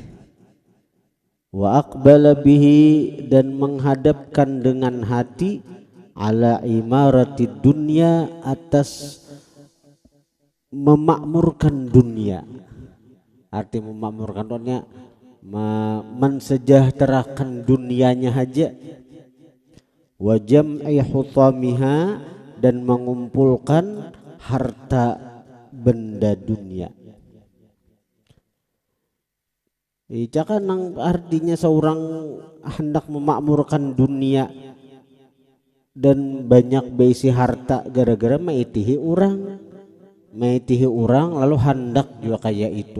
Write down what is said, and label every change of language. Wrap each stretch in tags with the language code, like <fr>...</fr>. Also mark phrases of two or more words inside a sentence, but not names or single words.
<ar>وأقبل به</ar> <id>dan menghadapkan dengan hati,</id> <ar>على عمارة الدنيا</ar> <id>atas memakmurkan dunia. Arti memakmurkan dunia, mensejahterakan dunianya aja,</id> <ar>وجمع حطامها</ar> <id>dan mengumpulkan harta benda dunia.</id> <bjn>Jangan artinya seorang hendak memakmurkan dunia dan banyak beisi harta gara-gara maitihi orang, lalu hendak juga kayak itu.</bjn>